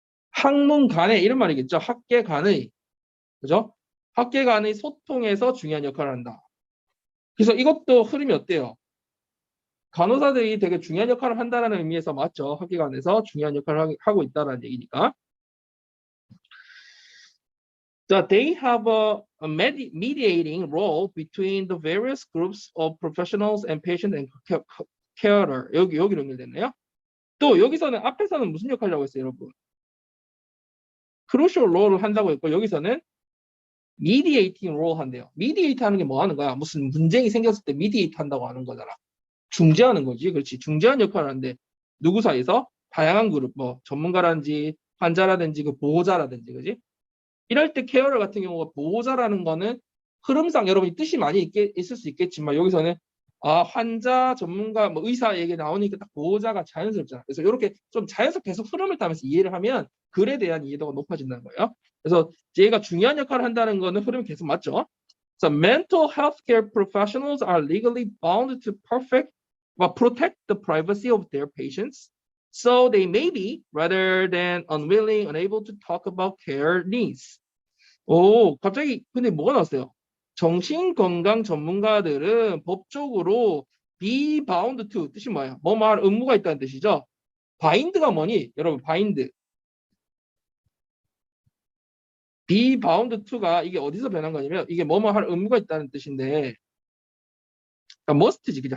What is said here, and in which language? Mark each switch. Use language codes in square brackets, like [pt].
[ko] 학문 간의 이런 말이겠죠. 학계 간의, 그죠? 학계 간의 소통에서 중요한 역할을 한다. 그래서 이것도 흐름이 어때요? 간호사들이 되게 중요한 역할을 한다는 의미에서 맞죠. 학계 간에서 중요한 역할을 하고 있다는 얘기니까. [en] So they have a mediating role between the various groups of professionals and patient and carer. [ko] 여기로 연결됐네요. 또 여기서는 앞에서는 무슨 역할이라고 했어요, 여러분? crucial role을 한다고 했고 여기서는 mediating role 한대요. mediate 하는 게 뭐 하는 거야? 무슨 분쟁이 생겼을 때 mediate 한다고 하는 거잖아. 중재하는 거지. 그렇지. 중재하는 역할을 하는데 누구 사이에서? 다양한 그룹, 뭐 전문가라든지 환자라든지 그 보호자라든지, 그지? 이럴 때 케어러 같은 경우가 보호자라는 거는 흐름상 여러분이 뜻이 많이 있을 수 있겠지만 여기서는 환자, 전문가, 뭐 의사 얘기 나오니까 딱 보호자가 자연스럽잖아. 그래서 이렇게 좀 자연스럽게 계속 흐름을 타면서 이해를 하면 글에 대한 이해도가 높아진다는 거예요. 그래서 얘가 중요한 역할을 한다는 거는 흐름이 계속 맞죠. [en] So mental health care professionals are legally bound to protect the privacy of their patients. So they may be, rather than unwilling, unable to talk about care needs. [ko] 오, 갑자기 근데 뭐가 나왔어요? 정신건강 전문가들은 법적으로 be bound to 뜻이 뭐예요? 뭐 말 의무가 있다는 뜻이죠. bind가 뭐니? 여러분 bind. be bound to가 이게 어디서 변한 거냐면 이게 뭐뭐 할 의무가 있다는 뜻인데 그러니까 must지 그죠?